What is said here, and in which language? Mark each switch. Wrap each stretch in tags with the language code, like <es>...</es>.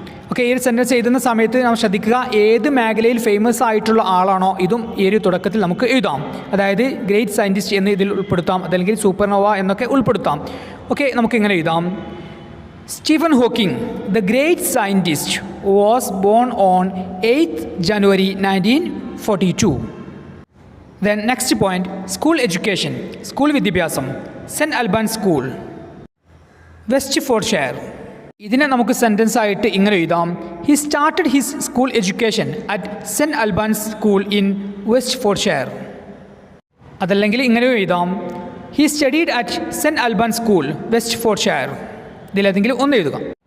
<ml>Okay, ഈ ഒരു sentence എഴുതുന്ന സമയത്ത് നാം ശ്രദ്ധിക്കുക ഏത് മേഖലയിൽ ഫേമസ് ആയിട്ടുള്ള ആളാണോ ഇതും ഈ ഒരു തുടക്കത്തിൽ നമുക്ക് എഴുതാം. അതായത് ഗ്രേറ്റ് സയൻറ്റിസ്റ്റ് എന്ന് ഇതിൽ ഉൾപ്പെടുത്താം, അതല്ലെങ്കിൽ സൂപ്പർനോവ എന്നൊക്കെ ഉൾപ്പെടുത്താം. ഓക്കെ, നമുക്ക് ഇങ്ങനെ എഴുതാം.</ml> <en>Stephen Hawking, the great scientist, was born on 8th January 1942. Then next point, school education,</en> <ml>school വിദ്യാഭ്യാസം.</ml> <en>Saint Albans school, West Fordshire.</en> <ml>ഇതിനെ നമുക്ക് സെൻറ്റൻസ് ആയിട്ട് ഇങ്ങനെ എഴുതാം.</ml> <en>He started his school education at Saint Albans school in West Fordshire.</en> <ml>അതല്ലെങ്കിൽ ഇങ്ങനെ എഴുതാം.</ml> <en>He studied at Saint Albans school, West Fordshire.</en> <ml>ഇതിലേതെങ്കിലും ഒന്ന് എഴുതുക.</ml>